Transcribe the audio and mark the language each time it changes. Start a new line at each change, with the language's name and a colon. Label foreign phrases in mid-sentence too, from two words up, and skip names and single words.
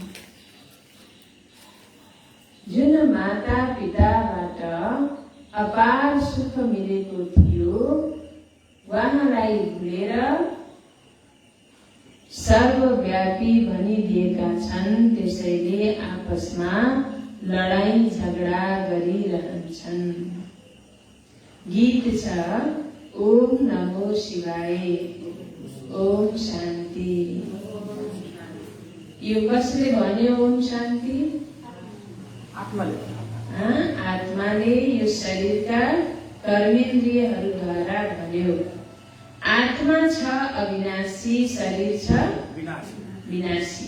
Nepali: जुन माता पिताबाट अपार सुख मिलेको थियो उहाँलाई भुलेर सर्वव्यापी भनिदिएका छन्। त्यसैले आपसमा लडाई झगडा गरिरहन्छन्। गीत छ
Sanskrit: ओम नमो शिवाय, ओम शान्ति।
Nepali: यो कसले भन्यो
Sanskrit: ओम शान्ति?
Nepali: आत्माले यो शरीरका कर्मेन्द्रियहरूद्वारा भन्यो। आत्मा छ अविनाशी, शरीर छ विनाशी।